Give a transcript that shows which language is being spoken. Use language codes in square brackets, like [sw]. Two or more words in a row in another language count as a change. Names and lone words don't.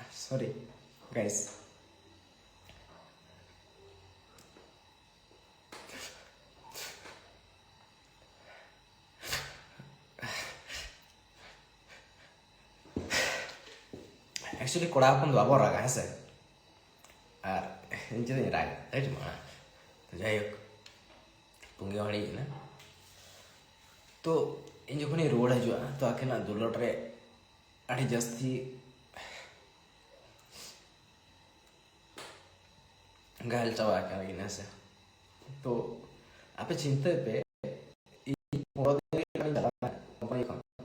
[en] sorry guys. Actually [sat] kora hopon do abo raga hese ar ᱤᱧ ᱪᱮᱫ ᱤᱧ ᱨᱟᱜᱟ ᱟᱹᱰᱤ ᱢᱟ ᱡᱟᱭᱦᱳᱠ ᱯᱩᱸᱜᱤ ᱦᱚᱲᱤᱧ ᱮᱱᱟ ᱛᱚ ᱤᱧ ᱡᱚᱠᱷᱚᱱᱤᱧ ᱨᱩᱣᱟᱹᱲ ᱦᱤᱡᱩᱜᱼᱟ ᱛᱚ ᱟᱹᱠᱤᱱᱟᱜ ᱫᱩᱞᱟᱹᱲ ᱨᱮ ᱟᱹᱰᱤ ᱡᱟᱹᱥᱛᱤ ᱜᱷᱟᱭᱮᱞ ᱪᱟᱵᱟ ᱟᱠᱟᱱᱟᱠᱤᱱ ᱦᱮᱸᱥᱮ ᱛᱚ ᱟᱯᱮ ᱪᱤᱱᱛᱟᱹᱭ ᱯᱮ ᱤᱧ 15 ᱫᱤᱱ ᱞᱮᱠᱟᱧ ᱪᱟᱞᱟᱜᱼᱟ ᱠᱳম্ᱯᱟᱱᱤ ᱠᱷᱚᱱ